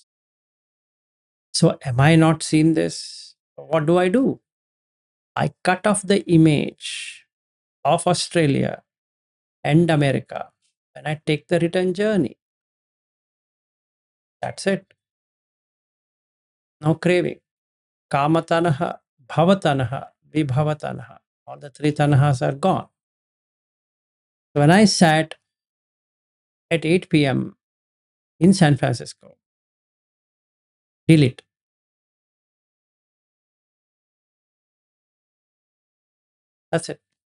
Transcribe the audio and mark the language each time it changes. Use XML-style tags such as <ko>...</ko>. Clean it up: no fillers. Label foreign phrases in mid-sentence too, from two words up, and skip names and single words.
<en>So am I not seeing this? What do? I cut off the image of Australia and America and I take the return journey. That's it. No craving.</en> <pi>Kamatanaha, bhavatanaha, vibhavatanaha.</pi> <en>All the three tanahas are gone. So when I sat at 8 p.m. in San Francisco, delete. That's it.</en>